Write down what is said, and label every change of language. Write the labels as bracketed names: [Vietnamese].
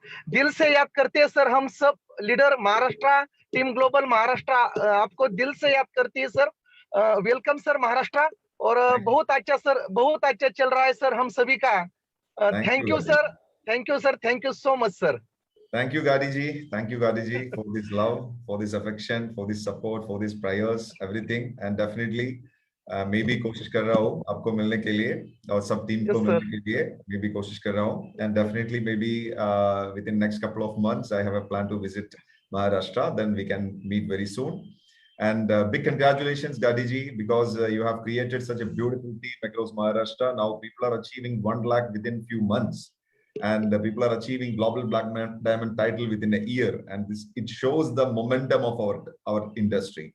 [Hindi] दिल से याद करते हैं सर। हम सब leader Maharashtra team global Maharashtra आपको दिल से याद करती है सर। Welcome sir Maharashtra. और बहुत अच्छा सर, बहुत अच्छा चल रहा है सर हम सभी का। [English] Thank you sir, thank you sir, thank you so much sir. Thank you, Gadi ji. Thank you, Gadi ji, for this love, for this affection, for this support, for these prayers, everything. And definitely, [Hindi] मैं भी कोशिश कर रहा हूँ आपको मिलने के लिए और सब टीम को मिलने के लिए मैं भी कोशिश कर रहा हूँ. [English] And definitely, maybe within next couple of months, I have a plan to visit Maharashtra. Then we can meet very soon. And big congratulations, Gadi ji, because you have created such a beautiful team across Maharashtra. Now people are achieving 1 lakh within few months. And people are achieving global black diamond title within a year, and it shows the momentum of our industry.